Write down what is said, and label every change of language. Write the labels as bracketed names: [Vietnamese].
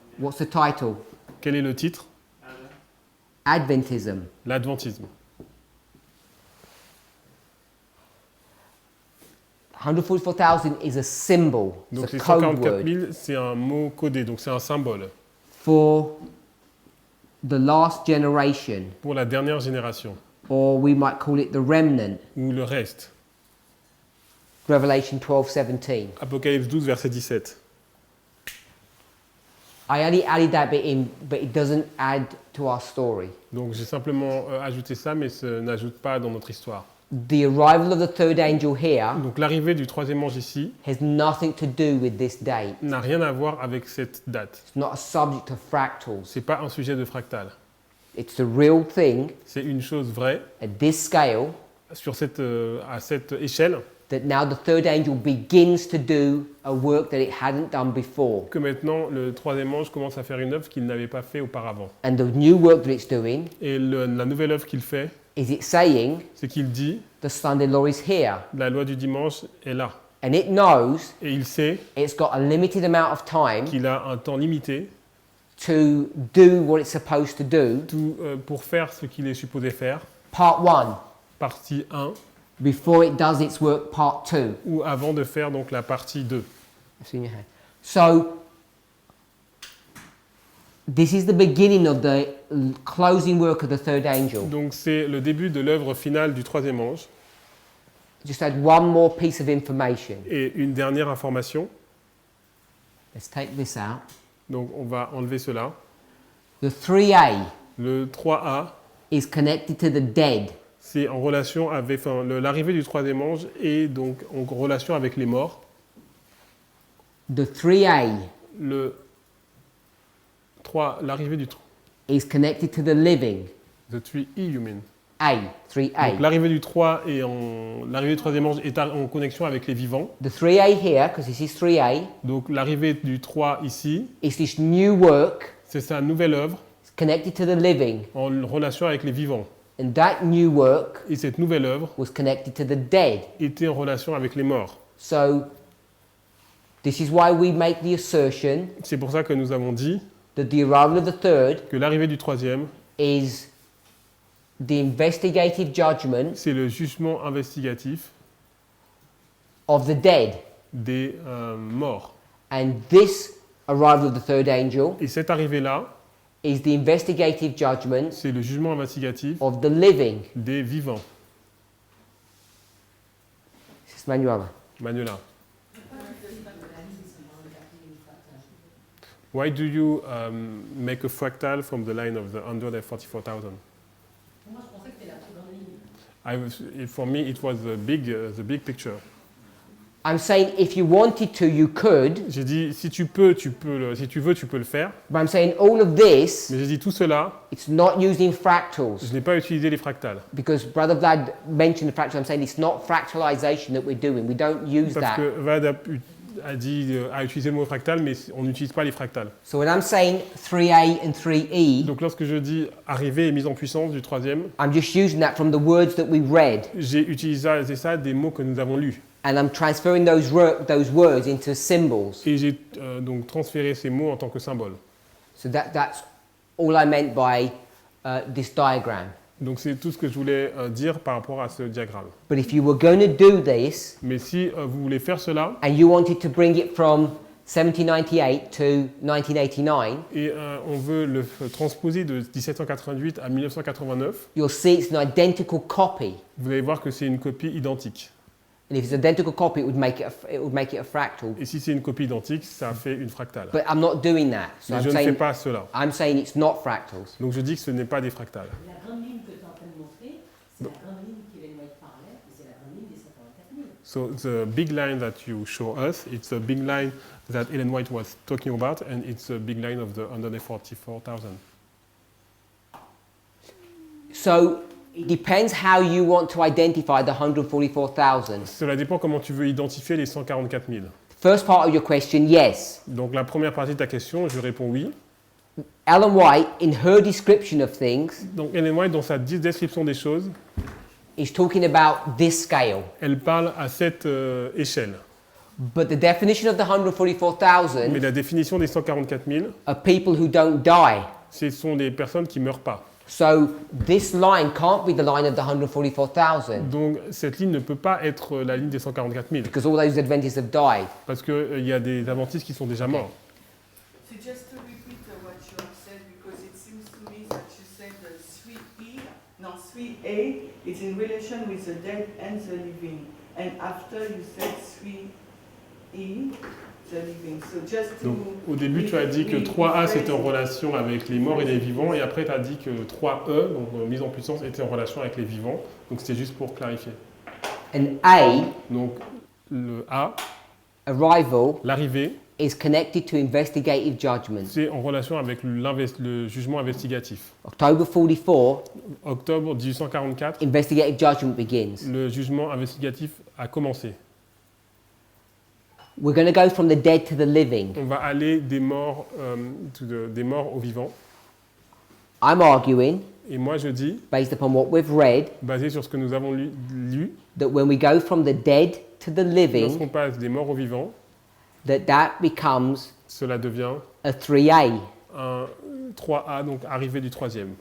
[English] what's the title? [French] quel est le titre? [English] Adventism. [French] L'adventisme. [English] 144,000 is a symbol. [French] Donc [English] It's a [French] les [English] code 144 word [French] 000, c'est un mot codé, donc c'est un symbole [English] for the last generation, [French] pour la dernière génération, [English] or we might call it the remnant [French] ou le reste [English] Revelation 12:17. [French] Apocalypse 12, verset 17. [English] I only added that bit in, but it doesn't add to our story. [French] Donc j'ai simplement ajouté ça, mais ça n'ajoute pas dans notre histoire. [English] The arrival of the third angel here [French] Donc l'arrivée du troisième ange ici [English] has nothing to do with this date. [French] n'a rien à voir avec cette date. [English] It's not a subject of fractals. [French] C'est pas un sujet de fractal. [English] It's the real thing [French] C'est une chose vraie [English] at this scale [French] sur à cette échelle [English] that now the third angel begins to do a work that it hadn't done before. [French] que maintenant le troisième ange commence à faire une œuvre qu'il n'avait pas fait auparavant. [English] And the new work that it's doing [French] Et la nouvelle œuvre qu'il fait, [English] is it saying [French] c'est qu'il dit [English] the Sunday law is here. [French] la loi du dimanche est là. [English] And it knows [French] Et il sait [English] it's got a limited amount of time [French] qu'il a un temps limité [English] to do what it's supposed to do. [French] pour faire ce qu'il est supposé faire. [English] Part 1, [French] Partie 1, [English] before it does its work, part 2. [French] ou avant de faire donc la partie 2. [English] It's in your hand. So, this is the beginning of the closing work of the third angel. [French] Donc c'est le début de l'œuvre finale du troisième ange. [English] Just add one more piece of information. [French] Et une dernière information, [English] Let's take this out. [French] donc on va enlever cela. [English] The 3A [French] Le 3A, [English] is connected to the dead. [French] c'est en relation avec l'arrivée du troisième ange et donc en relation avec les morts. [English] The 3A [French] Le 3, l'arrivée du [English] is connected to the living. the 3E, you mean. A, [French] Donc [English] 3A. [French] l'arrivée du 3 et l'arrivée du troisième ange est en connexion avec les vivants. [English] The 3A here, because this is 3A, [French] Donc l'arrivée du 3 ici, [English] is this new work [French] c'est sa nouvelle œuvre [English] connected to the living. [French] en relation avec les vivants. [English] And that new work [French] Et cette nouvelle œuvre [English] was connected to the dead. [French] était en relation avec les morts. [English] So, this is why we make the assertion [French] C'est pour ça que nous avons dit [English] that the arrival of the third [French] que l'arrivée du troisième, [English] is the investigative judgment [French] c'est le jugement investigatif [English] of the dead. [French] des morts. [English] And this arrival of the third angel [French] Et cette arrivée-là, [English] is the investigative judgment [French] c'est le jugement investigatif [English] of the living. [French] des vivants. [English] This is Manuela. [French] Manuela. [English] Why do you make a fractal from the line of the 144,000? [French] Moi, je pensais que c'était la plus grande ligne. [English] For me, it was the big picture. I'm saying if you wanted to, you could. [French] J'ai dit, si tu veux, tu peux le faire. [English] But I'm saying all of this, [French] Mais j'ai dit tout cela, [English] it's not using fractals. [French] je n'ai pas utilisé les fractals. [English] Because Brother Vlad mentioned the fractal. I'm saying it's not fractalization that we're doing. We don't use [French] Parce que Vad a utilisé le mot fractal, mais on n'utilise pas les fractals. [English] So when I'm saying 3A and 3E, [French] Donc lorsque je dis arrivée et mise en puissance du troisième, [English] I'm just using that from the words that we read. [French] j'ai utilisé ça des mots que nous avons lus. [English] And I'm transferring those words into symbols. [French] Et j'ai donc transféré ces mots en tant que symboles. [English] So that's all I meant by this diagram. [French] Donc c'est tout ce que je voulais dire par rapport à ce diagramme. [English] But if you were going to do this, [French] Mais si vous voulez faire cela, [English] and you wanted to bring it from 1798 to 1989, [French] et on veut le transposer de 1788 à 1989, [English] you'll see it's an identical copy. [French] vous allez voir que c'est une copie identique. [English] And if it's an identical copy, it would make it a fractal. [French] Et si c'est une copie identique, ça fait une fractale. [English] But I'm not doing that. So [French] Mais [English] I'm [French] je ne fais [English] saying, [French] pas cela. [English] I'm saying it's not fractals. [French] Donc je dis que ce n'est pas des fractales. La grande ligne que tu es en train de montrer, c'est la grande ligne qu'Ellen White parlait, et c'est la grande ligne des 54 000. [English] So the big line that you show us, it's a big line that Ellen White was talking about, and it's a big line of the 144,000. So it depends how you want to identify the 144,000. [French] Cela dépend comment tu veux identifier les 144 000. [English] First part of your question, yes. [French] Donc la première partie de ta question, je réponds oui. [English] Ellen White, in her description of things, [French] Donc Ellen White, dans sa description des choses, [English] is talking about this scale. [French] elle parle à cette échelle. [English] But the definition of the [French] Mais [English] 144,000 [French] la définition des 144 000, [English] are people who don't die. [French] ce sont des personnes qui ne meurent pas. [English] So this line can't be the line of the 144,000 [French] Donc cette ligne ne peut pas être la ligne des 144 000, [English] because all those Adventists have died. [French] parce qu'il y a des adventistes qui sont déjà morts. [English] So just to repeat what you have said, because it seems to me that you said 3E, no, 3A is in relation with the dead and the living. And after you said 3E, the living. So just to [French] Donc, au début, tu as dit que 3A c'était en relation avec les morts et les vivants, et après tu as dit que 3E, donc mise en puissance, était en relation avec les vivants. Donc c'était juste pour clarifier. [English] And A, [French] Donc le A, [English] arrival, [French] l'arrivée, [English] is connected to investigative judgment. [French] c'est en relation avec le jugement investigatif. [English] October 44, [French] Octobre 1844, [English] investigative judgment begins. [French] le jugement investigatif a commencé. [English] We're going to go from the dead to the living. [French] On va aller des morts aux vivants. [English] I'm arguing, [French] Et moi je dis, [English] based upon what we've read, [French] basé sur ce que nous avons lu, [English] that when we go from the dead to the living, [French] lorsqu'on passe des morts aux vivants, [English] that becomes [French] cela devient [English] a 3A. [French] un 3A, donc arrivée du troisième.